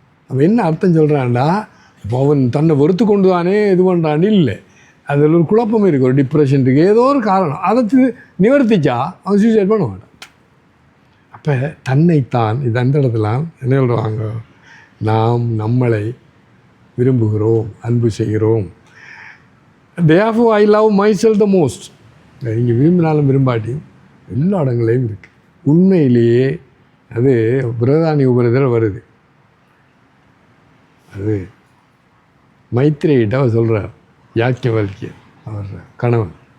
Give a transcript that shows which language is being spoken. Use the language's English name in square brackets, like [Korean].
[Tamil] அவன் என்ன அர்த்தம் சொல்கிறான்டா, இப்போ அவன் தன்னை வெறுத்து கொண்டு தானே இது பண்ணுறான்னு இல்லை, அதில் ஒரு குழப்பம் இருக்குது, ஒரு டிப்ரெஷன் இருக்குது, ஏதோ ஒரு காரணம், அதை நிவர்த்திச்சா அவன் சூசைட் பண்ண மாட்டான். அப்போ தன்னைத்தான் இது அந்த இடத்துல என்ன சொல்கிறாங்க, நாம் நம்மளை விரும்புகிறோம், அன்பு செய்கிறோம். [English] therefore I love myself the most. [Tamil] நீங்கள் விரும்பினாலும் விரும்பாட்டியும் எல்லா இடங்களையும் இருக்குது. உண்மையிலேயே அது பிரதானி உபரிதில் வருது. அது மைத்ரேயிட்ட அவர் சொல்கிறார், யாக்கியவல்கியர் அவர் கணவன்.